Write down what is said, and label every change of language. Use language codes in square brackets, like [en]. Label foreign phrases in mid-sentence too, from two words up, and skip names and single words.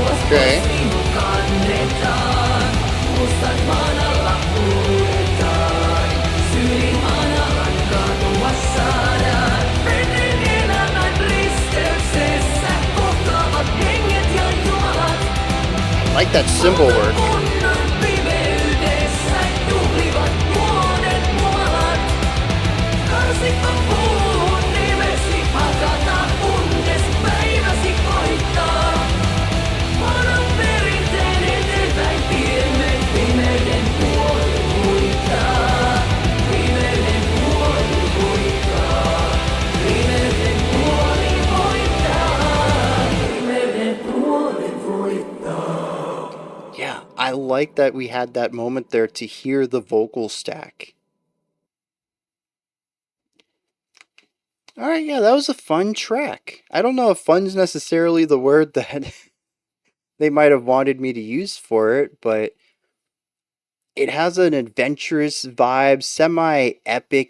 [en] Okay. I like that cymbal work. [fi] Karsikko puhun nimesi, hakata kunnes päiväsi koittaa. Vanhan perinteen eteenpäin tiemme, pimeyden puoli voittaa. Pimeyden puoli voittaa. Pimeyden puoli voittaa. Pimeyden puoli voittaa. [en] Yeah, I like that we had that moment there to hear the vocal stack. All right, yeah, that was a fun track. I don't know if fun's necessarily the word that they might have wanted me to use for it, but it has an adventurous vibe, semi epic.